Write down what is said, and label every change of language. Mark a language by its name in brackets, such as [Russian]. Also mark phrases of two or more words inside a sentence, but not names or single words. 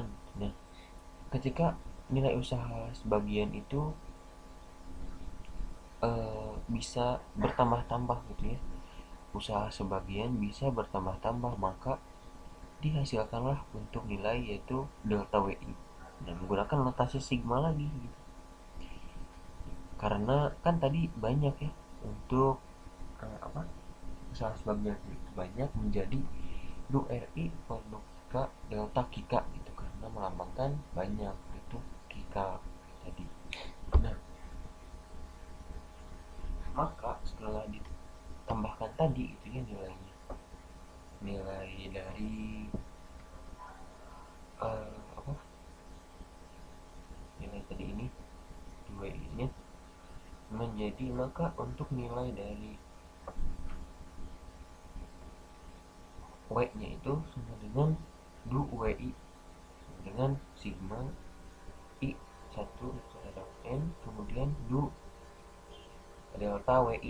[Indonesian] Nah, ketika nilai usaha sebagian itu bisa bertambah-tambah gitu ya, usaha sebagian bisa bertambah-tambah, maka dihasilkanlah untuk nilai yaitu delta WI dan menggunakan notasi sigma lagi gitu. Karena kan tadi banyak ya untuk usaha sebagian itu banyak menjadi du RI per du Kika delta Kika gitu karena melambangkan banyak itu Kika tadi. Nah, maka setelah ditambahkan tadi itu ya nilainya, nilai dari apa nilai tadi ini 2 ini menjadi, maka untuk nilai dari W nya itu sama dengan du WI dengan sigma I 1 terhadap N kemudian du delta WI.